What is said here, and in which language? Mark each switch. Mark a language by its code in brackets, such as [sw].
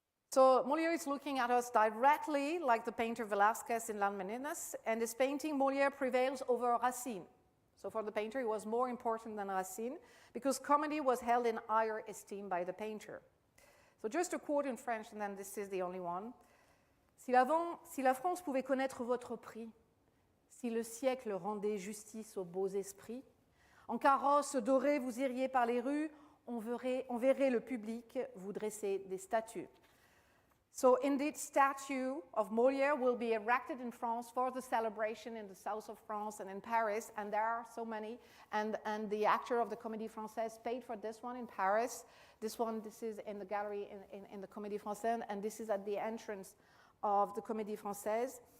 [en] So Molière is looking at us directly, like the painter Velázquez in Las Meninas, and this painting, Molière prevails over Racine. So for the painter, he was more important than Racine, because comedy was held in higher esteem by the painter. So just a quote in French, and then this is the only one. [fr] Si la France pouvait connaître votre prix, si le siècle rendait justice aux beaux esprits, en carrosse dorée vous iriez par les rues, on verrait le public vous dresser des statues. [en] So indeed, statue of Molière will be erected in France for the celebration in the south of France and in Paris, and there are so many. And the actor of the Comédie Française paid for this one in Paris. This is in the gallery in the Comédie Française, and this is at the entrance of the Comédie Française.